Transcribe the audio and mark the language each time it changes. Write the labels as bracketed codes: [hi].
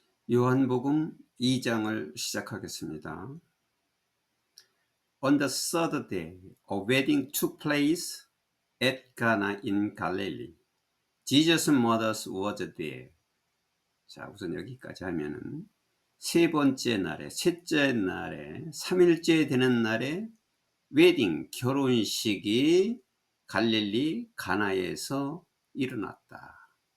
[ko] 요한복음 2장을 시작하겠습니다. [en] On the third day, a wedding took place at Cana in Galilee. Jesus' mother was there. [ko] 자, 우선 여기까지 하면은 세 번째 날에, 셋째 날에, 3일째 되는 날에 웨딩, 결혼식이 갈릴리 가나에서 일어났다.